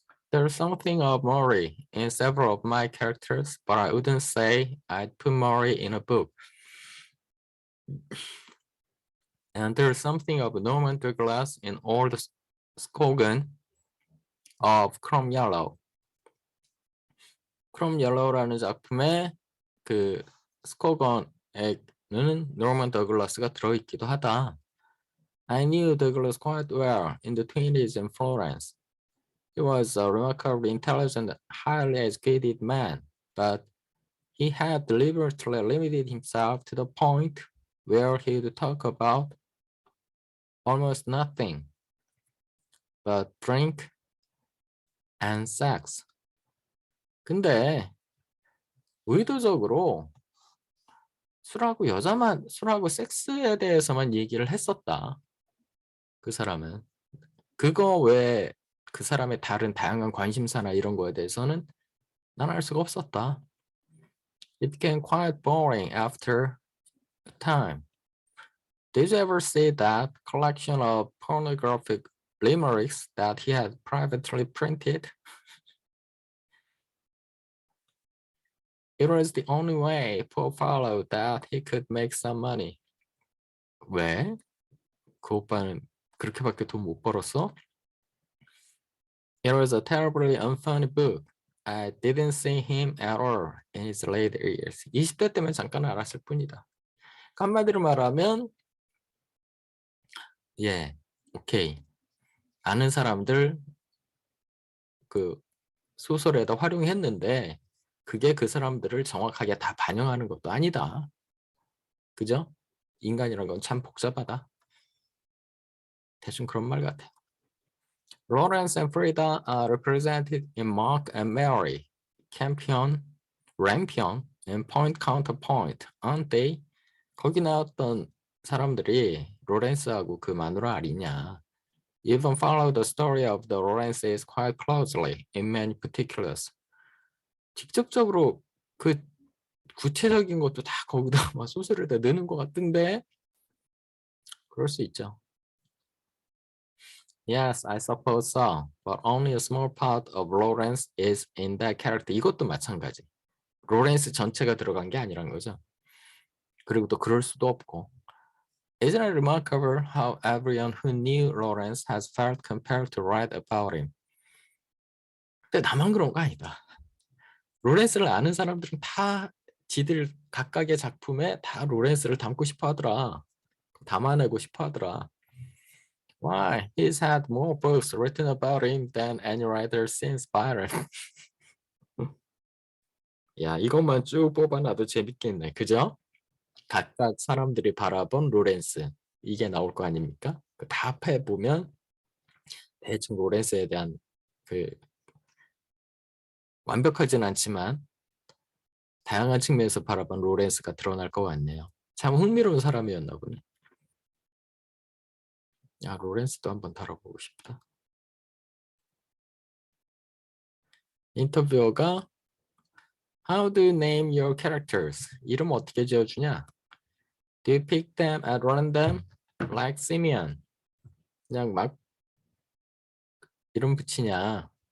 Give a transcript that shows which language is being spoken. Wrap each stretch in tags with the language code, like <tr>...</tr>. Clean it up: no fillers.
<en>There's something of Murray in several of my characters, but I wouldn't say I'd put Murray in a book. And there's something of Norman Douglas in old slogan of Chrome Yellow.</en> <ko>Chrome Yellow라는 작품의 그 스코건에는 노먼 더글라스가 들어있기도 하다.</ko> <en>I knew Douglas quite well in the 20s in Florence. He was a remarkably intelligent, highly educated man, but he had deliberately limited himself to the point where he would talk about almost nothing but drink and sex.</en> <ko>근데 의도적으로 술하고 섹스에 대해서만 얘기를 했었다. 그 사람은. 그거 외에 그 사람의 다른 다양한 관심사나 이런 거에 대해서는 난 알 수가 없었다.</ko> <en>It became quite boring after a time. Did you ever see that collection of pornographic limericks that he had privately printed? It was the only way, poor fellow, that he could make some money.</en> <ko>왜? 그 오빠는 그렇게밖에 돈 못 벌었어?</ko> <en>It was a terribly unfunny book. I didn't see him at all in his later years.</en> <ko>20대 때면 잠깐 알았을 뿐이다. 한마디로 말하면 예, 오케이. 아는 사람들 그 소설에다 활용했는데 그게 그 사람들을 정확하게 다 반영하는 것도 아니다. 그죠? 인간이란 건 참 복잡하다. 대충 그런 말 같아요.</ko> <en>Lawrence and Frida are represented in Mark and Mary, Campion, Rampion, and Point Counterpoint, aren't they?</en> <ko>거기 나왔던 사람들이 로렌스하고 그 마누라 아니냐.</ko> <en>Even follow the story of the Lawrences quite closely in many particulars.</en> <ko>직접적으로 그 구체적인 것도 다 거기다 막 소설에다 넣는 것 같은데 그럴 수 있죠.</ko> <en>Yes, I suppose so. But only a small part of Lawrence is in that character.</en> <ko>이것도 마찬가지. 로렌스 전체가 들어간 게 아니란 거죠. 그리고 또 그럴 수도 없고.</ko> <en>Isn't it remarkable how everyone who knew Lawrence has felt compelled to write about him?</en> <ko>근데 나만 그런 거 아니다. 로렌스를 아는 사람들은 다 지들 각각의 작품에 다 로렌스를 담고 싶어 하더라. 담아내고 싶어 하더라.</ko> <en>Why? He's had more books written about him than any writer since Byron.</en> <ko>야, 이것만 쭉 뽑아놔도 재밌겠네. 그죠? 각각 사람들이 바라본 로렌스. 이게 나올 거 아닙니까? 다 합해보면 대충 로렌스에 대한 그 완벽하진 않지만 다양한 측면에서 바라본 로렌스가 드러날 것 같네요. 참 흥미로운 사람이었나 보네. 야, 로렌스도 한번 다뤄보고 싶다. 인터뷰어가</ko> <en>How do you name your characters?</en> <ko>이름 어떻게 지어주냐?</ko> <en>Do you pick them at random? Like Simeon.</en> <ko>그냥 막 이름 붙이냐?</ko>